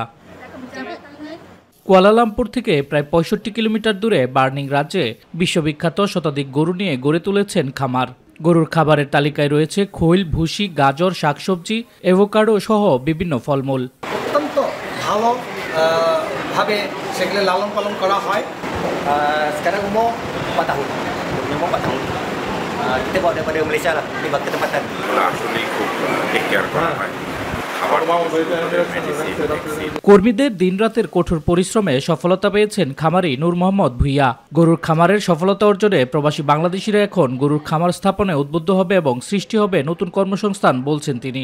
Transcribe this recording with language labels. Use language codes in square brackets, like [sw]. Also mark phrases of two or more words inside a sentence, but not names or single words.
[bn] কুয়ালালামপুর থেকে প্রায় 65 কিলোমিটার দূরে বার্নিং রাজ্যে বিশ্ববিখ্যাত শতাধিক গরু নিয়ে গড়ে তুলেছেন খামার। গরুর খাবারের তালিকায় রয়েছে খৈল, ভুসি, গাজর, শাকসবজি, এভোকাডো সহ বিভিন্ন ফলমূল। অত্যন্ত ভালো ভাবে সেগুলো লালন পালন করা হয়। [ms] Sekarang umur 4 tahun. Umur 4 tahun. Kita bawa daripada Malaysia lah, dibawa ke tempatan. [bn] Actually খুব [en] take care [bn] করা হয়। কর্মীদের দিনরাতের কঠোর পরিশ্রমে সফলতা পেয়েছেন খামারি নূর মোহাম্মদ ভূঁইয়া। গরুর খামারের সফলতা অর্জনে প্রবাসী বাংলাদেশিরা এখন গরুর খামার স্থাপনে উদ্বুদ্ধ হবে এবং সৃষ্টি হবে নতুন কর্মসংস্থান, বলছেন তিনি।